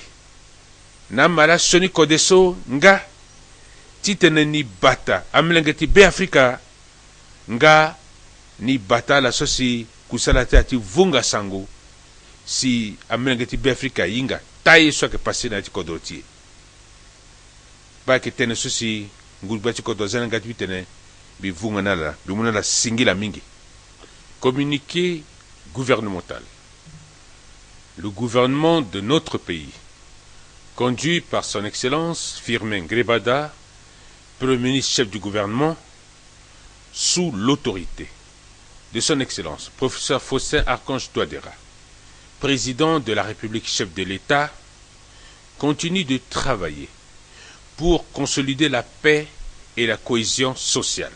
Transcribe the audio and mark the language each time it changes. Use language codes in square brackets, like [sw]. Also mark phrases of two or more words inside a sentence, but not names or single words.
[sg] Na mara soni kodeso nga ti tene ni bata amlenge ti be Afrika nga ni bata la sosi kusala ti vunga sango si amlenge ti be Afrika yinga taye so ke passe na ti kodrotie ba ke tene sosi ngurba ti kodro zanga ti tene bi vunga na la bi mona la singila mingi. [fr] Communiqué gouvernemental. Le gouvernement de notre pays, conduit par son Excellence Firmin Grebada, Premier ministre chef du gouvernement, sous l'autorité de son Excellence Professeur Faustin Archange Touadéra, Président de la République chef de l'État, continue de travailler pour consolider la paix et la cohésion sociale.